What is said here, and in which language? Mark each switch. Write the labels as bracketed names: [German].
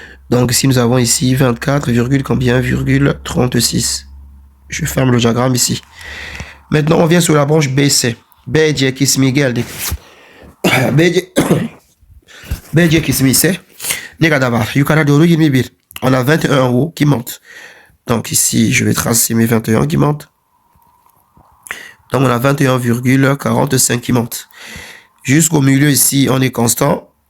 [French] Donc ici, nous avons ici 24, combien? 36. Je ferme le diagramme ici. Maintenant, on vient sur la branche BC. [Turkish] BC kısmı geldik. BC kısmı ise ne kadar var? Yukarı doğru 21. [French] On a 21 en haut qui monte. Donc ici, je vais tracer mes 21 qui montent. Donc on a 21,45 qui monte. Jusqu'au milieu ici, on est constant.